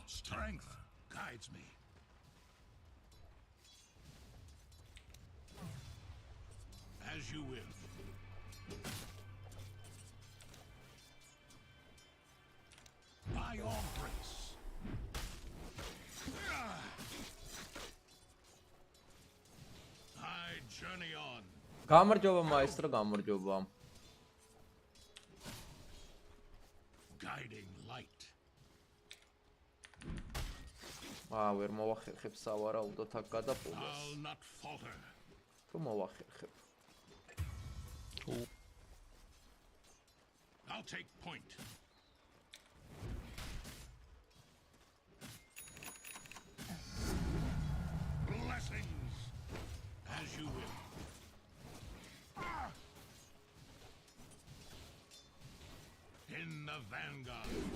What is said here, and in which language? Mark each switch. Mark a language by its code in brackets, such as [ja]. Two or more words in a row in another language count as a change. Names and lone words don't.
[en] Strength guides me. As you will. By your grace. I journey on. [ka] გამარჯობა მაესტრო, გამარჯობა. [en] Guiding light. [ka] ვერ მოვახერხებ სავარაუდოდ აქ გადაპულას. [en] I'll not falter. [ka] თუ მოვახერხებ. [en] I'll take point. Blessings, as you will. In the vanguard.